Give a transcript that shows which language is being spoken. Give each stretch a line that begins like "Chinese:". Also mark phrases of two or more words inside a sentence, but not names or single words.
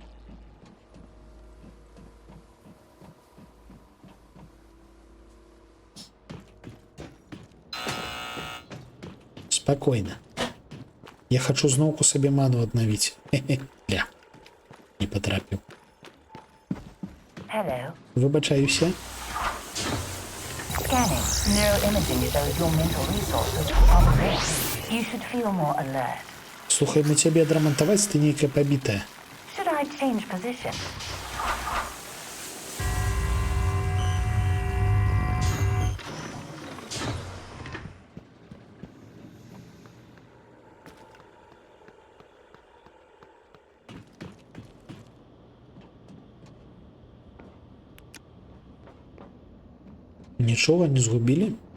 Russian: Спокойно.
Belarusian: Я хочу зноўку сабе ману аднавіць. Ля. Не потрапіў.
English: Hello.
Belarusian: Выбачаюся.
English: Scanning. Neuroimaging shows your mental resources are reduced. You should feel more alert.
Belarusian: Слухай, мы цябе адрамантаваць, ты нейкая пабітая.
English: Should I change position?
Belarusian: Нічога не згубілі?